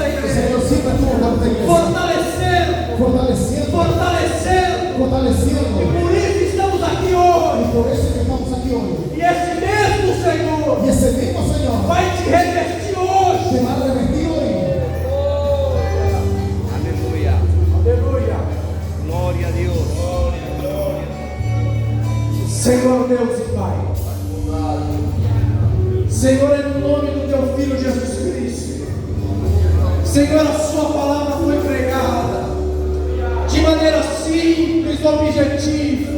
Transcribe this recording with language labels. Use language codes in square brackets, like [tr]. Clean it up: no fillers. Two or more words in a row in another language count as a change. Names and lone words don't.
[es] El [pt] igreja, [es] Señor siempre estuvo con esta iglesia, [pt] fortalecendo, [es] fortaleciendo, [pt] fortalecendo. [es] fortaleciendo. [pt] Por isso estamos aqui hoje. [es] Y por eso es que estamos aquí hoy. [pt] E esse mesmo Senhor [es] Y ese mismo Señor [pt] vai te revestir hoje. [es] te va a revestir hoy. Aleluya. [pt] Aleluia. [es] Gloria a Dios. [pt] Senhor Deus e Pai, Senhor, é no nome do Teu Filho Jesus Cristo, Senhor, a sua palavra foi pregada de maneira simples, objetiva.